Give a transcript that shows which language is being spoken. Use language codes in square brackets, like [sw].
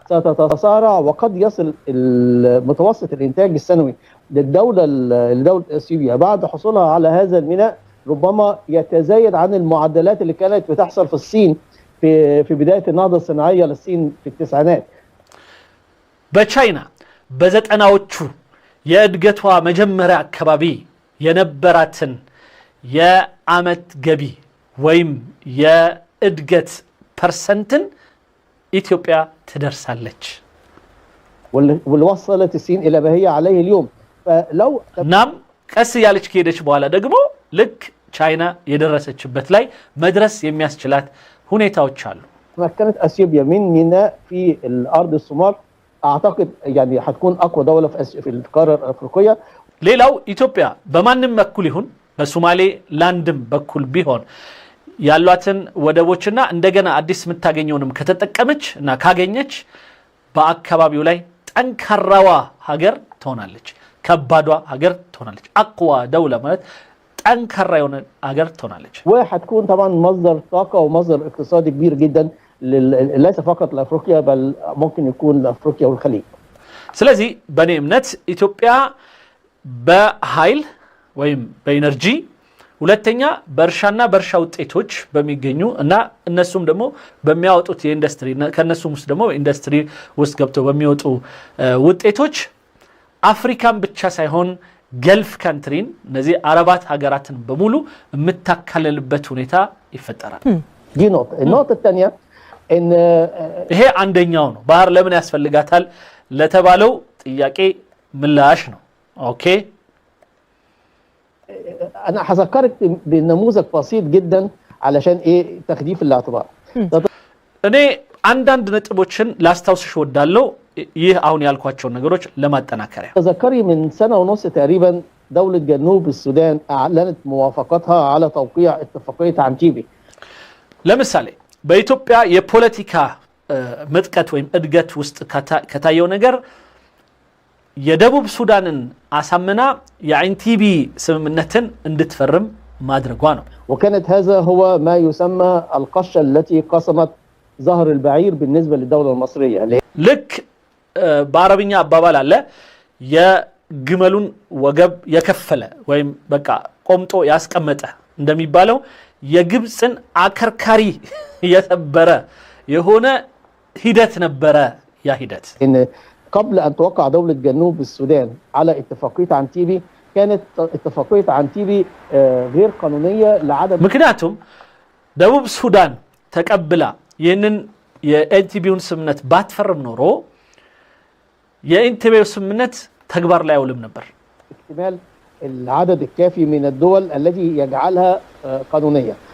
[ar] ستتسارع وقد يصل المتوسط الانتاج السنوي للدولة اثيوبيا بعد حصولها على هذا الميناء ربما يتزايد عن المعدلات اللي كانت بتحصل في الصين في بداية النهضة الصناعية للصين في التسعينات. [am] በቻይና በዘጠናዎቹ የእድገቷ መጀመሪያ አካባቢ የነበራትን የአመት ገቢ ወይም የእድገት ፐርሰንትን ኢትዮጵያ ትደርሳለች። [ar] واللي وصلت الصين الى ما هي عليه اليوم. فلو [am] ናም ቀስ ያለች ከሄደች በኋላ ደግሞ ልክ ቻይና የደረሰችበት ላይ መድረስ የሚያስችላት ሁኔታዎች አሉ። [ar] تمكنت اثيوبيا من ميناء في الارض الصومال اعتقد يعني هتكون اقوى دولة في القارة الافريقية. [am] ሌላው ኢትዮጵያ በማንም በኩል ይሁን በሶማሌ ላንድም በኩል ቢሆን ያሏትን ወደቦችና እንደገና አዲስ የምታገኘውንም ከተጠቀመች እና ካገኘች በአካባቢው ላይ ጠንካራዋ ሀገር ትሆናለች። ከባዷ ሀገር ትሆናለች። አቅዋ ደውላ ማለት ጠንካራ የሆነ ሀገር ትሆናለች። [ar] وهتكون طبعا مصدر طاقة ومصدر اقتصادي كبير جدا ليس فقط لافريقيا بل ممكن يكون لافريقيا والخليج. [am] ስለዚህ በእኔ እምነት ኢትዮጵያ በኃይል ወይም በኢነርጂ፣ ሁለተኛ በእርሻና በእርሻ ውጤቶች በሚገኙ እና እነሱም ደግሞ በሚያወጡት የኢንዱስትሪ ከነሱም ውስጥ ደግሞ ኢንዱስትሪ ውስጥ ገብተው በሚወጡ ውጤቶች አፍሪካን ብቻ ሳይሆን ገልፍ ካንትሪን እነዚህ አረባት ሀገራትን በሙሉ የምታካለልበት ሁኔታ ይፈጠራል። [ar] دي نقطة. النقطة الثانية ان [am] ይሄ አንደኛው ነው። ባህር ለምን ያስፈልጋታል ለተባለው ጥያቄ ምላሽ ነው። ኦኬ [ar] انا هذكرك بنموذج بسيط جدا علشان ايه تخديف الاعتبار. [am] እኔ አንዳንድ ነጥቦችን ላስታውስሽ ወዳለው ይህ አሁን ያልኳቸው ነገሮች ለማጠናከሪያ [ar] تذكري من سنة ونص تقريبا دولة جنوب السودان اعلنت موافقتها على توقيع اتفاقية عانتيبي. [am] ለምሳሌ በኢትዮጵያ የፖለቲካ ምጥቀት ወይም እድገት ውስጥ ከታየው ነገር የደቡብ ሱዳንን አሳምና የአንቲቢ ስምምነትን እንድትፈርም ማድረጓ ነው። [ar] وكانت هذا هو ما يسمى القشة التي قسمت ظهر البعير بالنسبة للدولة المصرية. [am] ልክ በአረብኛ አባባል አለ የግመሉን ወገብ የከፈለ ወይም በቃ ቆምጦ ያስቀመጠ እንደሚባለው የግብፅን አከርካሪ የሰበረ የሆነ ሂደት ነበረ። ያ ሂደት [ar] إن قبل أن توقع دولة جنوب السودان على اتفاقية عانتيبي كانت اتفاقية عانتيبي غير قانونية لعدم [am] ምክንያቱም ደቡብ ሱዳን ተቀብላ ይህንን የኤንቲቢውን ስምምነት ባትፈርም ኖሮ የኢንቲቢው ስምምነት ተግባር ላይ አይውልም ነበር። [ar] اكتمال العدد الكافي من الدول التي يجعلها قانونية.